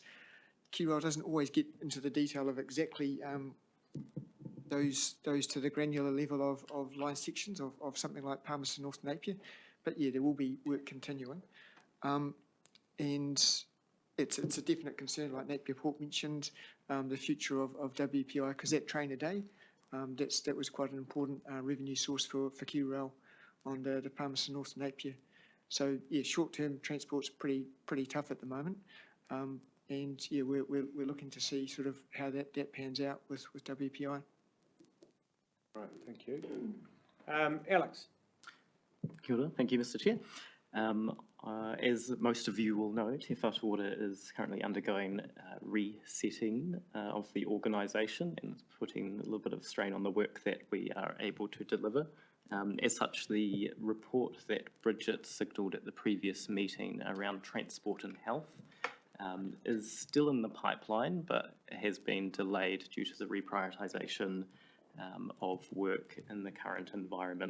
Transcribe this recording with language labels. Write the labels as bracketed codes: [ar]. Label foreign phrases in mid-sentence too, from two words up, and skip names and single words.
[en] QRL doesn't always get into the detail of exactly those to the granular level of line sections of something like Palmerston North Napier, but yeah, there will be work continuing, and it's a definite concern, like Napier Port mentioned, the future of WPI, because that train a day, that was quite an important revenue source for QRL on the Palmerston North Napier. So yeah, short-term transport's pretty tough at the moment, And yeah, we're looking to see sort of how that pans out with WPI. Right, thank you. Alex? [mi] Kia ora. [en] Thank you, Mr. Chair. As most of you will know, Te Whatu Ora is currently undergoing resetting of the organisation and putting a little bit of strain on the work that we are able to deliver. As such, the report that Bridget signalled at the previous meeting around transport and health is still in the pipeline, but has been delayed due to the reprioritisation of work in the current environment.